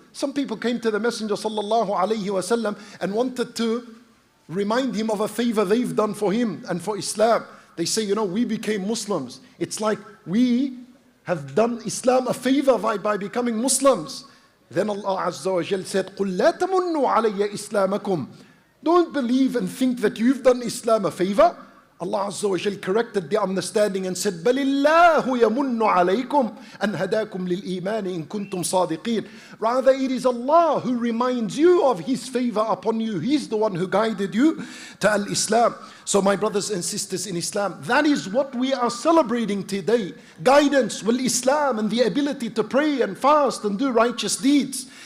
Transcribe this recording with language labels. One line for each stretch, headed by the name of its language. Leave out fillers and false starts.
English: Some people came to the Messenger sallallahu alayhi wasallam and wanted to remind him of a favor they've done for him and for Islam. They say, we became Muslims. It's like we have done Islam a favor by becoming Muslims. Then Allah Azza wa Jal said,
Arabic: قُلْ لَا تَمُنُّوا عَلَيَّ إِسْلَامَكُمْ.
English: Don't believe and think that you've done Islam a favor. Allah Azza wa Jal corrected the understanding and said,
Arabic: بَلِ اللَّهُ يَمُنُّ عَلَيْكُمْ أَنْ هَدَاكُمْ لِلْإِيمَانِ إِن كُنْتُمْ صَادِقِينَ.
English: Rather, it is Allah who reminds you of His favor upon you. He's the one who guided you to Al-Islam. So my brothers and sisters in Islam, that is what we are celebrating today. Guidance with Islam and the ability to pray and fast and do righteous deeds.